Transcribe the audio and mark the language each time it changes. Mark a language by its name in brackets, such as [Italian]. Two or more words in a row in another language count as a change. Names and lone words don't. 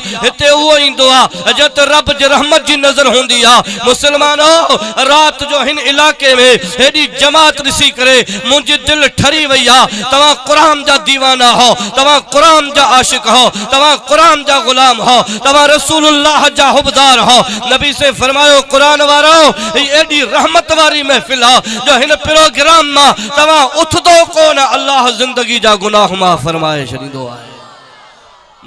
[Sindhi] हिते उहो ईंदो आ अजते रब जी रहमत जी नजर होंदी आ। मुसलमानो, रात जो हिन इलाके में हेडी जमात ॾिसी करे मुंहिंजी दिल ठरी वई आ। तव्हां कुरान जा दीवाना हो, तव्हां कुरान जा आशिक हो, तव्हां कुरान जा गुलाम हो, तव्हां रसूलुल्लाह जा हुबदार हो। नबी से फरमायो कुरान वारो एडी रहमत वारी महफिल आ जो हिन प्रोग्राम मां तवा उठदो कोन अल्लाह जिंदगी जा गुनाह माफ फरमाए छॾींदो आहे।